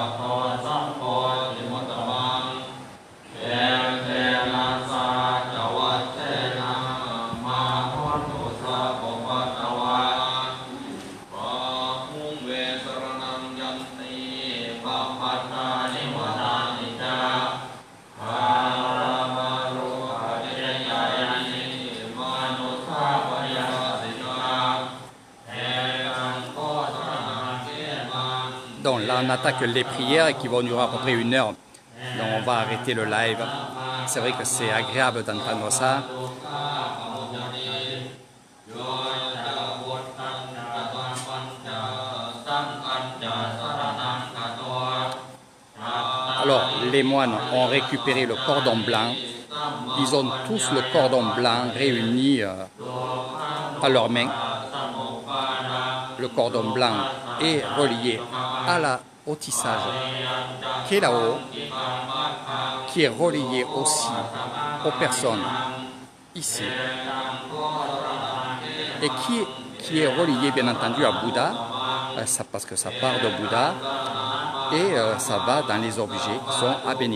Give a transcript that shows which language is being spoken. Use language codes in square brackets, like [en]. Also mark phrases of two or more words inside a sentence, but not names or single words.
[pi] โตสัพพติมุตตมังเอเตนะสาจวัจเจนะมาหุนตุสัพพปัตตวาปะหุงเวสรณังยันติปัปปัตตานิวนานิจาภารามารุขะเจยายานิมานุสาปยาสิกาเอตังโคสรณังเกมัง [fr] Donc là, on attaque les prières qui vont durer à peu près 1 heure. Donc on va arrêter le live. C'est vrai que c'est agréable d'entendre ça. [pi] โยจะพุทธังจะตังปัญจะสังฆังจะสรณังคโต [fr] Alors, les moines ont récupéré le cordon blanc. Ils ont tous le cordon blanc réuni à leurs mains. Le cordon blanc est relié au tissage qui est là-haut, qui est relié aussi aux personnes ici, et qui est relié bien entendu à Bouddha, parce que ça part de Bouddha, et ça va dans les objets qui sont à bénir.